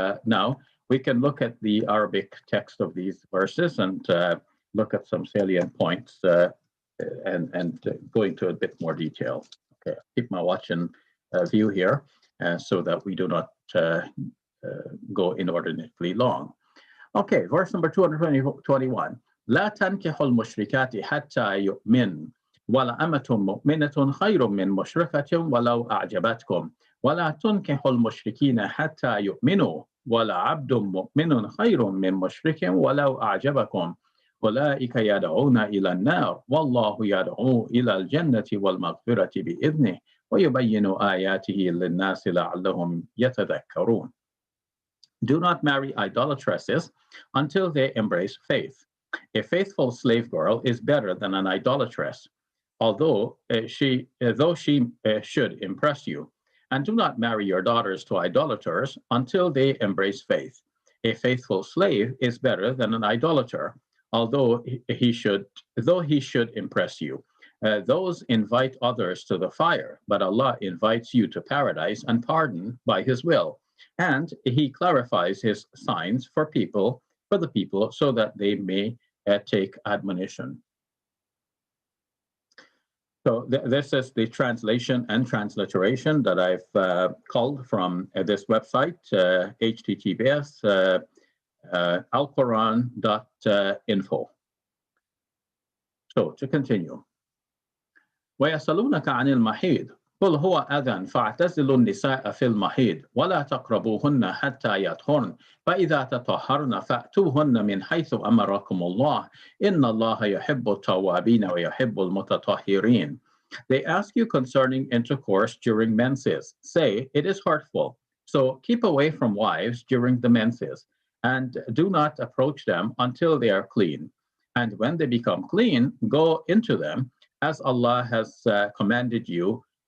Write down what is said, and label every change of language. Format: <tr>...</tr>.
<en>Now, we can look at the Arabic text of these verses and look at some salient points and go into a bit more detail. Okay, I'll keep my watch and view here so that we do not go inordinately long. Okay, verse number 221.</en> <ar>لا تنكحوا المشركات حتى يؤمن ولا أمة مؤمنة خير من مشركة ولو أعجبتكم ولا تنكحوا المشركين حتى يؤمنوا ولا عبد مؤمن خير من مشرك ولو أعجبكم أولئك يدعون إلى النار والله يدعو إلى الجنة والمغفرة بإذنه ويبين آياته للناس لعلهم يتذكرون.</ar> <en>Do not marry idolatresses until they embrace faith. A faithful slave girl is better than an idolatress, although she should impress you. And do not marry your daughters to idolaters until they embrace faith. A faithful slave is better than an idolater, although he should impress you. Those invite others to the fire, but Allah invites you to paradise and pardon by His will. And He clarifies His signs for the people, so that they may take admonition. So this is the translation and transliteration that I've culled from this website, https alquran.info. So to continue.</en> <ar>ويسألونك عن المحيض قل هو أذى فاعتزلوا النساء في المحيض ولا تقربوهن حتى يطهرن فإذا تطهرن فأتوهن من حيث أمركم الله إن الله يحب التوابين ويحب المتطهرين.</ar> <en>They ask you concerning intercourse during menses. Say, it is hurtful. So keep away from wives during the menses, and do not approach them until they are clean. And when they become clean, go into them, as Allah has commanded you.</en>